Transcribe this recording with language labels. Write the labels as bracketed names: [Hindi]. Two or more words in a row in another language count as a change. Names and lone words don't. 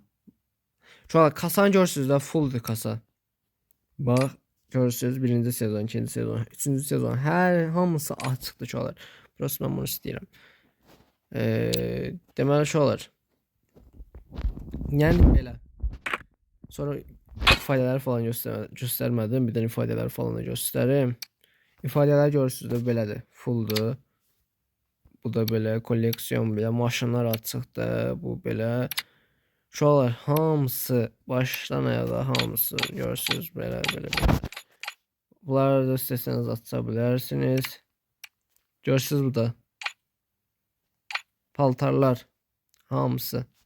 [Azerbaijani] Şuralar kasanı görürsünüz də, fulldur kasa. Bax, görürsünüz 1-ci sezon, 2-ci sezon, 3-cü sezon, hər hamısı açıqdır şuralar. Burası mən bunu istəyirəm. Deməli şuralar. Yəni belə. [Turkish] Sonra ifadeler falan göstermedim. Bir de ifadeler falan da göstereyim. [Azerbaijani] İfadeler görürsünüz de belədir. Fulldur. Bu da belə koleksiyon, belə maşınlar açıqdır. Bu belə. Şuralar hamısı başdan ayağa hamısı görürsünüz belə. Bunları da istəsəniz aça bilərsiniz. Görürsünüz bu da. Paltarlar hamısı.